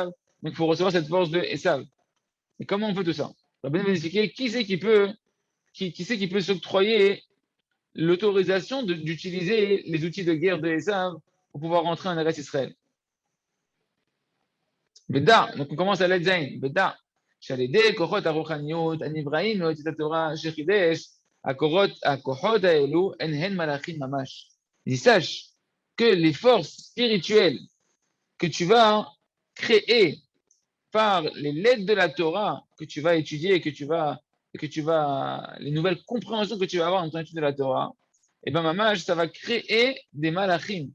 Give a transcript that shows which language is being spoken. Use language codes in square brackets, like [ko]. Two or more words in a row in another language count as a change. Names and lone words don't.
[fr] Donc, il faut recevoir cette force de Esav. Et comment on fait tout ça? On va bien expliquer qui c'est qui peut s'octroyer l'autorisation d'utiliser les outils de guerre de Esav pour pouvoir rentrer en Eretz Israël. Beda, donc on commence à l'Edzaïn. Beda. [he] שעל ידי כוחות הרוחניות הנבראים להוציא את התורה שחידש, הכוחות האלו הן מלאכים ממש. [fr] Sache que les forces spirituelles que tu vas créer par les lettres de la Torah que tu vas étudier, les nouvelles compréhensions que tu vas avoir en ton étude de la Torah, et bien mamash, ça va créer des malachim.